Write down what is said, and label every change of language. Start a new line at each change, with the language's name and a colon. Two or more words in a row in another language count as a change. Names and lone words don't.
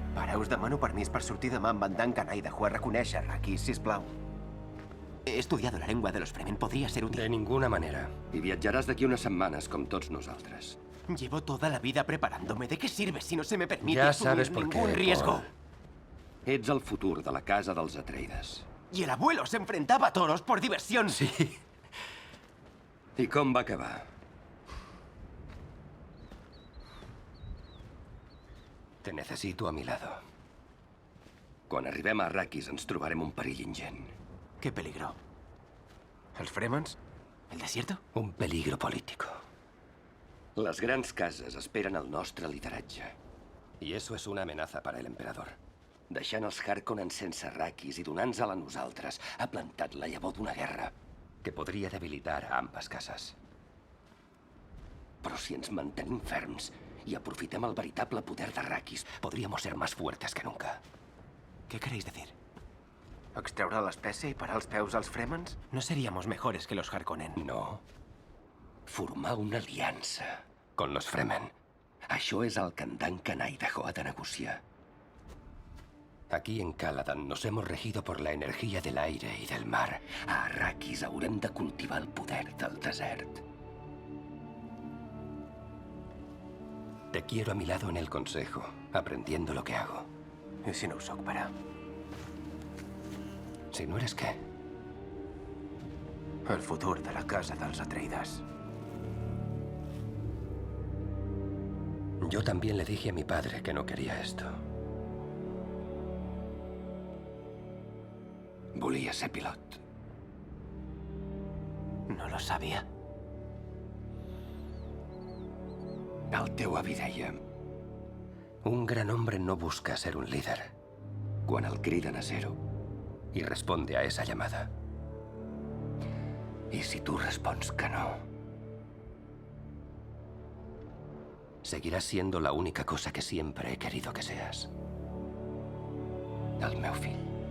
Catalan: Ara us demano permís per sortir demà amb en Dan Kanaidaho a reconèixer Arrakis, sisplau.
Spanish: He estudiado la lengua de los Fremen. Podría ser útil. De ninguna manera.
Catalan: I viatjaràs d'aquí unes setmanes, com tots nosaltres.
Spanish: Llevo toda la vida preparándome. ¿De qué sirve si no se me permite Ya asumir sabes por qué, ningún riesgo? Paul.
Catalan: Ets el futur de la casa dels Atreides.
Spanish: Y el abuelo se enfrentaba a toros por diversión. Sí.
Catalan: I com va acabar?
Spanish: Te necesito a mi lado.
Catalan: Quan arribem a Arrakis ens trobarem un perill ingent.
Spanish: ¿Qué peligro? ¿Els Fremens? ¿El desierto? Un peligro político.
Catalan: Les grans cases esperen el nostre lideratge.
Spanish: Y eso es una amenaza para el emperador.
Catalan: Deixant els Harkonnen sense Arrakis i donant-se-la a nosaltres, ha plantat la llavor d'una guerra.
Spanish: Que podría debilitar a ambas casas.
Catalan: Però si ens mantenim ferms i aprofitem el veritable poder d'Arrakis,
Spanish: Podríamos ser más fuertes que nunca. ¿Qué queréis decir?
Catalan: ¿Extreure l'espècie i parar els peus als Fremens?
Spanish: No seríamos mejores que los Harkonnen. No.
Catalan: formar una aliança.
Spanish: Con los Fremen.
Catalan: Això és el que en Dan Kanaidaho ha de negociar.
Spanish: Aquí en Caladan nos hemos regido por la energía del aire y del mar.
Catalan: A Arrakis haurem de cultivar el poder del desert.
Spanish: Te quiero a mi lado en el consejo, aprendiendo lo que hago.
Catalan: I si no ho soc, pare?
Spanish: Si no eres qué.
Catalan: El futur de la casa dels Atreides.
Spanish: Yo también le dije a mi padre que no quería esto.
Catalan: Volia ser pilot.
Spanish: No lo sabia.
Catalan: El teu avi deia,
Spanish: Un gran hombre no busca ser un líder
Catalan: quan el criden a zero.
Spanish: y responde a esa llamada.
Catalan: I si tu respons que no,
Spanish: Seguirás siendo la única cosa que siempre he querido que seas.
Catalan: el meu fill.